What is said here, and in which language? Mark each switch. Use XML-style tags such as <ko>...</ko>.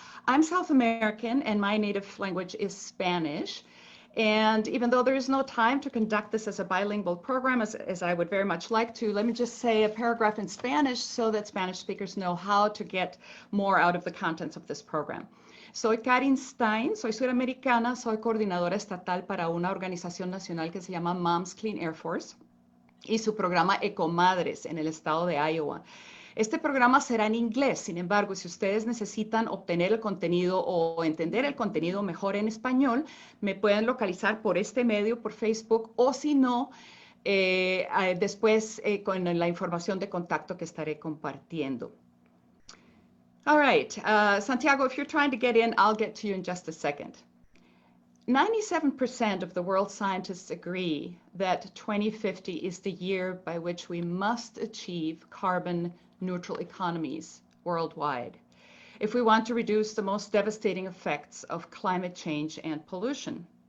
<en>I'm South American and my native language is Spanish. And even though there is no time to conduct this as a bilingual program, as I would very much like to, let me just say a paragraph in Spanish so that Spanish speakers know how to get more out of the contents of this program.</en> <es>Soy Karin Stein, soy suramericana, soy coordinadora estatal para una organización nacional que se llama Moms Clean Air Force y su programa Ecomadres en el estado de Iowa. Este programa será en inglés, sin embargo, si ustedes necesitan obtener el contenido o entender el contenido mejor en español, me pueden localizar por este medio, por Facebook, o si no, después con la información de contacto que estaré compartiendo.</es> <en>All right, Santiago, if you're trying to get in, I'll get to you in just a second. 97% of the world scientists agree that 2050 is the year by which we must achieve carbon neutral economies worldwide if we want to reduce the most devastating effects of climate change and pollution.</en>